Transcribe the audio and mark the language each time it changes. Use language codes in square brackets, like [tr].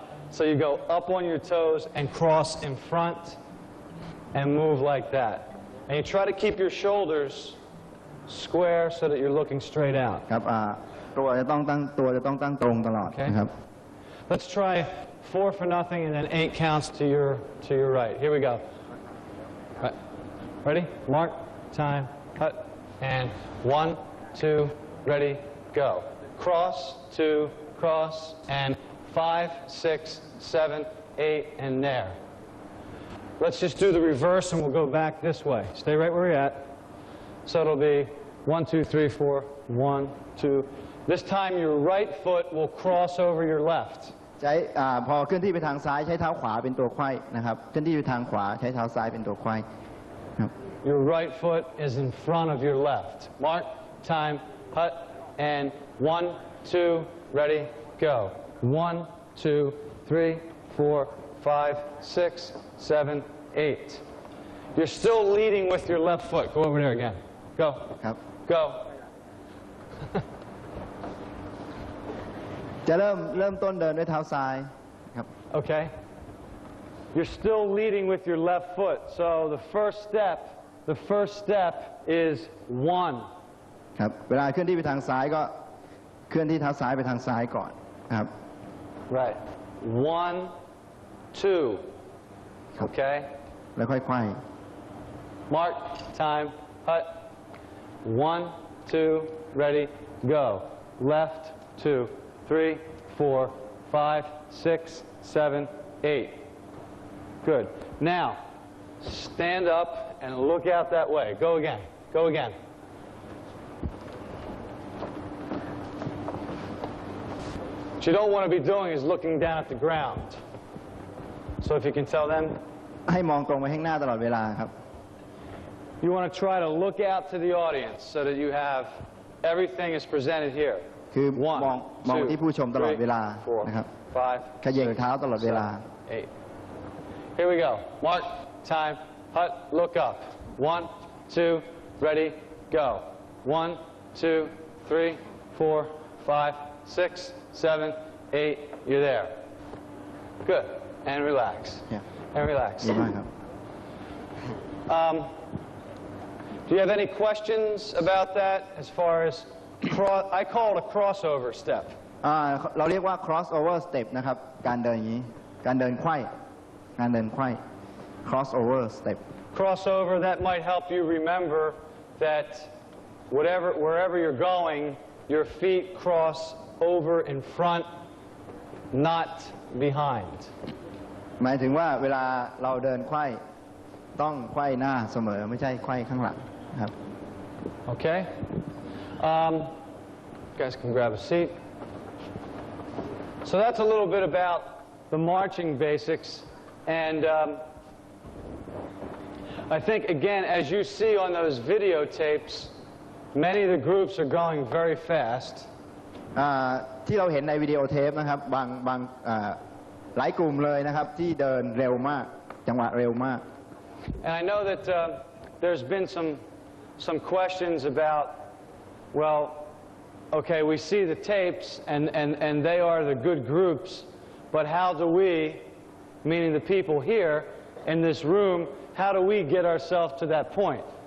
[en] So you go up on your toes and cross in front and move like that. And you try to keep your shoulders square so that you're looking straight out. [th] ครับตัวจะต้องตั้งตรงตลอดนะครับ [en] Let's try 4 for nothing and then 8 counts to your right. Here we go. Right. Ready? Mark, time, cut, and 1, 2, ready, go. Cross, 2, cross, and 5, 6, 7, 8, and there. Let's just do the reverse and we'll go back this way. Stay right where you're at. So it'll be 1, 2, 3, 4, 1, 2. This time your right foot will cross over your left. [th] ใช้พอเคลื่อนที่ไปทางซ้ายใช้เท้าขวาเป็นตัวไขว้นะครับเคลื่อนที่ไปทางขวาใช้เท้าซ้ายเป็นตัวไขว้ครับ [en] Your right foot is in front of your left. Mark, time, hut, and 1, 2, ready, go. 1, 2, 3, 4, 5, 6, 7, 8. You're still leading with your left foot. Go over there again. Go. [th] ครับ [en] Go. [th] จะเริ่มต้นเดินด้วยเท้าซ้ายครับ [en] Okay? You're still leading with your left foot. So the first step is 1. [th] ครับเวลาเคลื่อนที่ไปทางซ้ายก็เคลื่อนที่เท้าซ้ายไปทางซ้ายก่อนนะครับ [en] Right. 1, 2. Okay? [th] แล้วค่อยไขว้ [en] Mark, time, hut. 1, 2, ready, go. Left, 2, 3, 4, 5, 6, 7, 8. Good. Now, stand up and look out that way. Go again. Go again. What you don't want to be doing is looking down at the ground. So if you can tell them, [th] ให้มองตรงไปข้างหน้าตลอดเวลาครับ [en] you want to try to look out to the audience so that you have everything is presented here. [th] คือม [en] 1, [th] องที่ผู้ชมตลอดเวลา [en] 2, [th] นะครับ [en] 3, 4, [th] ขย่งเท้าตลอดเวลา [en] 5, 6, 7, 8. Here we go. Mark, time, hut, look up. 1, 2, ready, go. 1, 2, 3, 4, 5, 6, 7, 8. You're there. Good. And relax. Yeah. And relax. [th] ดีมากครับ [en] Do you have any questions about that as far as, I call it a crossover step. [th] เราเรียกว่า crossover step นะครับการเดินอย่างนี้การเดินไขว้การเดินไขว้ crossover step [en] Crossover, that might help you remember that wherever you're going, your feet cross over in front, not behind. [th] หมายถึงว่าเวลาเราเดินไขว้ต้องไขว้หน้าเสมอไม่ใช่ไขว้ข้างหลังครับ [en] Okay? You guys can grab a seat. So that's a little bit about the marching basics. And I think, again, as you see on those videotapes, many of the groups are going very fast. [th] ที่เราเห็นในวิดีโอเทปนะครับบางหลายกลุ่มเลยนะครับที่เดินเร็วมากจังหวะเร็วมาก [en] And I know that there's been some questions about, well, okay, we see the tapes and they are the good groups, but how do we, meaning the people here in this room, how do we get ourselves to that point?